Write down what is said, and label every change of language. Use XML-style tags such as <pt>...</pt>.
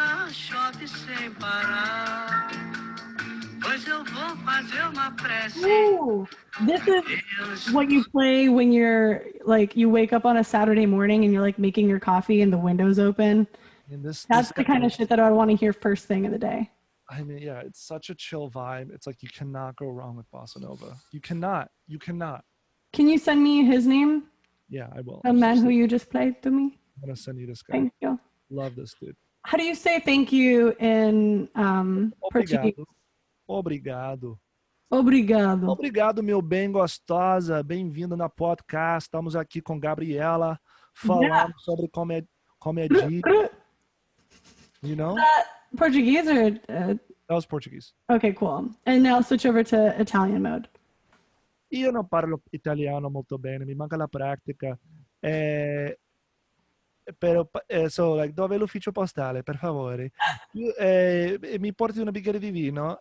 <pt>Chove sem parar, pois eu vou fazer uma prece.</pt> <en>Ooh, this is</en> <pt>Deus,</pt> <en>what you play when you're like you wake up on a Saturday morning and you're like making your coffee and the window's open. And That's the kind of shit that I would want to hear first thing in the day. I mean, yeah, it's such a chill vibe. It's like you cannot go wrong with bossa nova. You cannot. You cannot. Can you send me his name? Yeah, I will. The man who you just played to me? I'm gonna send you this guy. Thank you. Love this dude. How do you say thank you in Portuguese?</en> <pt>Obrigado. Obrigado. Obrigado, meu bem gostosa. Bem-vindo na podcast. Estamos aqui com Gabriela falando sobre comédia.</pt> <en>You know? Portuguese or That was Portuguese. okay, cool. And now switch over to Italian mode.</en> <it>Io non parlo italiano molto bene, mi manca la pratica. So, like, dove è l'ufficio postale, per favore? Mi porti un bicchiere di vino?</it>